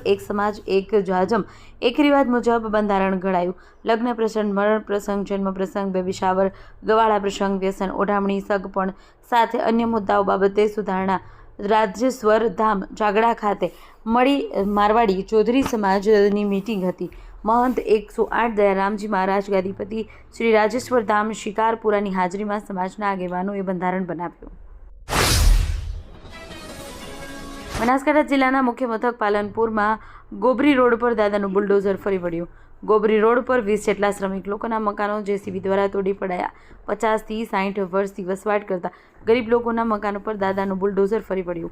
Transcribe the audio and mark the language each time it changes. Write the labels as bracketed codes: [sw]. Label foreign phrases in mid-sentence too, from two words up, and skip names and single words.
[gu] એક સમાજ એક જાજમ એક રિવાજ મુજબ બંધારણ ઘડાયું। લગ્ન પ્રસંગ, મરણ પ્રસંગ, જન્મ પ્રસંગ, [en] baby shower, [gu] ગવાળા પ્રસંગ, વ્યસન, ઓઢામણી, સગપણ સાથે અન્ય મુદ્દાઓ બાબતે સુધારણા રાજેશ્વર ધામ જાગડા ખાતે મળી મારવાડી ચૌધરી સમાજની મીટિંગ હતી। મહંત 108 દયારામજી મહારાજ ગાદીપતિ શ્રી રાજેશ્વર ધામ શિકારપુરાની હાજરીમાં સમાજના આગેવાનોએ બંધારણ બનાવ્યું। બનાસકાંઠા જિલ્લાના મુખ્ય મથક પાલનપુરમાં ગોબરી રોડ પર દાદાનું બુલડોઝર ફરી વળ્યું। ગોબરી રોડ પર 20 જેટલા શ્રમિક લોકોના મકાનો જેસીબી દ્વારા તોડી પડાયા। 50 થી 60 વર્ષથી વસવાટ કરતા ગરીબ લોકોના મકાનો પર દાદાનું બુલડોઝર ફરી વળ્યું।